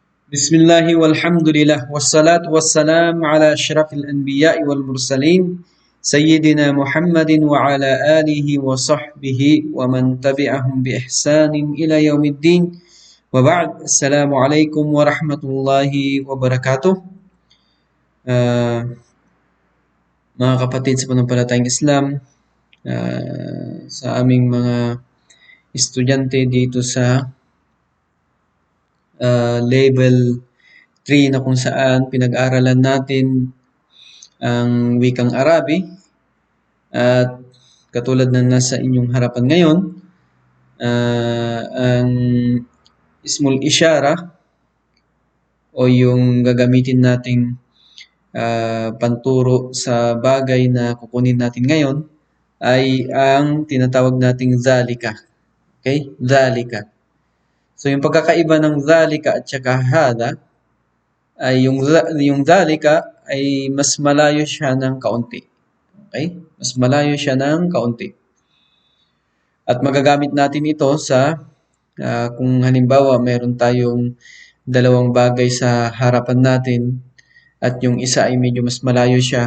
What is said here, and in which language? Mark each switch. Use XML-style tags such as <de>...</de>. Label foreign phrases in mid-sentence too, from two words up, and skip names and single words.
<ar>بسم الله والحمد لله والصلاة والسلام على أشرف الأنبياء والمرسلين سيدنا محمد وعلى آله وصحبه ومن تبعهم بإحسان إلى يوم الدين وبعد السلام عليكم ورحمة الله وبركاته.</ar> <tl>Mga kapatid sa pananampalatayang Islam, sa aming mga estudyante dito sa level 3 na kung saan pinag-aralan natin ang wikang Arabi at katulad na nasa inyong harapan ngayon, ang</tl> <ar>اسم الإشارة</ar> <tl>o yung gagamitin nating panturo sa bagay na kukunin natin ngayon ay ang tinatawag nating zalika. Okay? Zalika. So yung pagkakaiba ng zalika at saka hada ay yung zalika ay mas malayo siya ng kaunti. Okay? Mas malayo siya ng kaunti. At magagamit natin ito sa kung halimbawa meron tayong dalawang bagay sa harapan natin at yung isa ay medyo mas malayo siya.</tl>